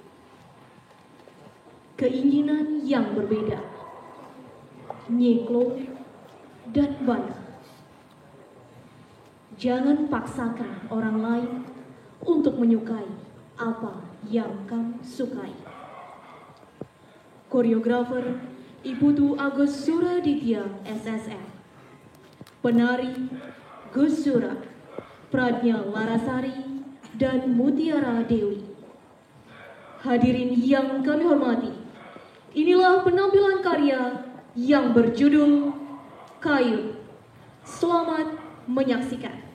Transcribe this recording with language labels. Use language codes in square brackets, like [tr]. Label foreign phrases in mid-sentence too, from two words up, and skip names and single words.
[id] Keinginan yang berbeda, Nyeklo dan Bana. Jangan paksakan orang lain untuk menyukai apa yang kamu sukai. Koreografer Iputu Agus Suraditya SSM. Penari Gus Sura, Pradnya Larasari, dan Mutiara Dewi. Hadirin yang kami hormati, inilah penampilan karya yang berjudul Kayu. Selamat menyaksikan.